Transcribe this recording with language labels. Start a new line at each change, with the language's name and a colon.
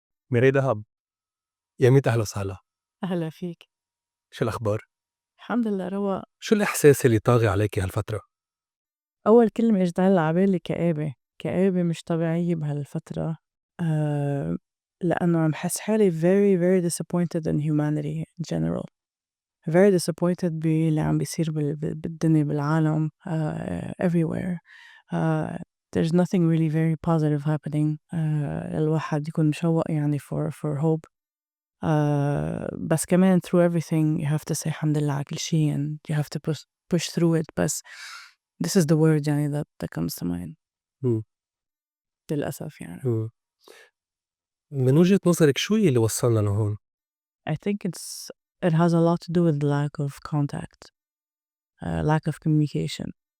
Arabic: ميري دهب، يا ميت أهلا وسهلا. أهلا فيك. شو الأخبار؟ الحمد لله رواق. شو الإحساس اللي طاغي عليكي هالفترة؟ أول كلمة إجت هلّأ عبالي كآبة، كآبة مش طبيعية بهالفترة. لإنه عم حس حالي
English: very very disappointed in humanity in general. very disappointed
Arabic: باللي عم بيصير بالدنيا بالعالم everywhere.
English: There's nothing really very positive happening.
Arabic: الواحد يكون مشوّق يعني
English: for hope.
Arabic: بس كمان
English: through everything you have to say
Arabic: الحمد لله على كل شي
English: and you have to push through it. بس this is the word يعني that comes to mind إمم،
Arabic: للأسف يعني. إمم. من وجهة نظرِك شو اللي وصّلنا لهون؟
English: I think it has a lot to do with lack of contact, lack of communication.